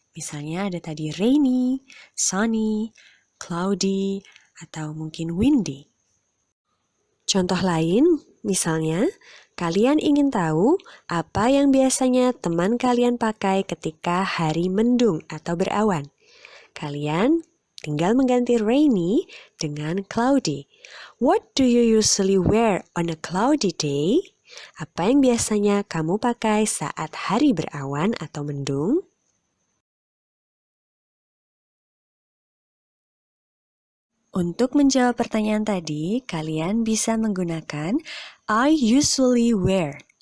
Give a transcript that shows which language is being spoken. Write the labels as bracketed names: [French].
[Indonesian] Misalnya ada tadi rainy, sunny, cloudy, atau mungkin windy. Contoh lain, misalnya, kalian ingin tahu apa yang biasanya teman kalian pakai ketika hari mendung atau berawan. Kalian tinggal mengganti rainy dengan cloudy. [English] What do you usually wear on a cloudy day? [Indonesian] Apa yang biasanya kamu pakai saat hari berawan atau mendung? Untuk menjawab pertanyaan tadi, kalian bisa menggunakan [English] I usually wear.